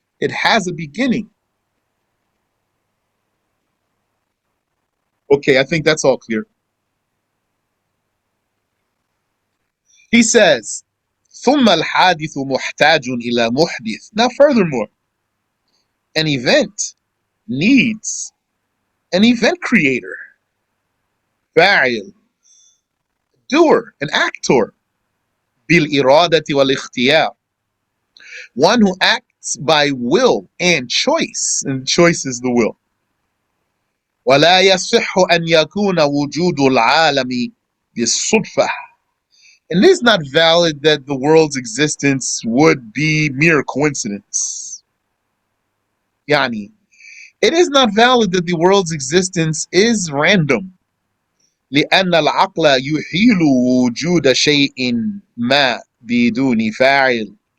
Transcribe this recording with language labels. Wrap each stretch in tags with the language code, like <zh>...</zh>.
<en>It has a beginning. Okay, I think that's all clear. He says,</en> <ar>ثم الحادث محتاج إلى محدث.</ar> <en>Now furthermore, an event needs an event creator, فاعل, doer, an actor,</en> <ar>بالإرادة والاختيار,</ar> <en>one who acts by will and choice, and choice is the will.</en> <ar>ولا يصح أن يكون وجود العالم بالصدفة,</ar> <en>and it is not valid that the world's existence would be mere coincidence. يعني, it is not valid that the world's existence is random.</en> <ar>لأن العقل يحيل وجود شيء ما بدون فاعل.</ar>